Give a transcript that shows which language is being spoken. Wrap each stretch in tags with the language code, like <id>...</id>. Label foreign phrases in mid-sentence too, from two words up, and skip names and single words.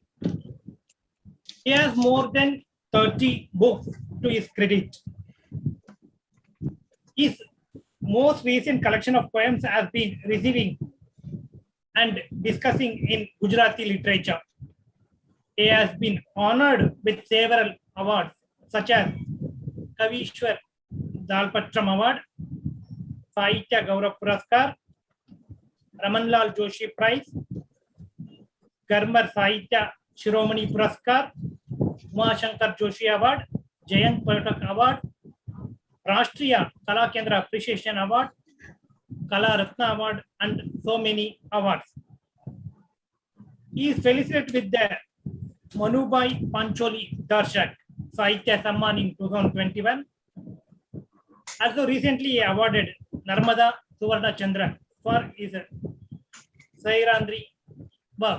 <en>He has more than 30 books to his credit. His most recent collection of poems has been receiving and discussing in Gujarati literature. He has been honored with several awards such as Kavishwar Dalpatram Award, Sahitya Gaurav Puraskar, Ramanlal Joshi Prize, Garmar Sahitya Shiromani Puraskar, Umashankar Joshi Award, Jayant Patak Award, Rashtriya Kala Kendra Appreciation Award, Kala Ratna Award, and so many awards. He is felicitated with the Manubai Pancholi Darshak Sahitya Samman in 2021. Also recently awarded Narmada Suvarna Chandra for his Sairandri work.</en>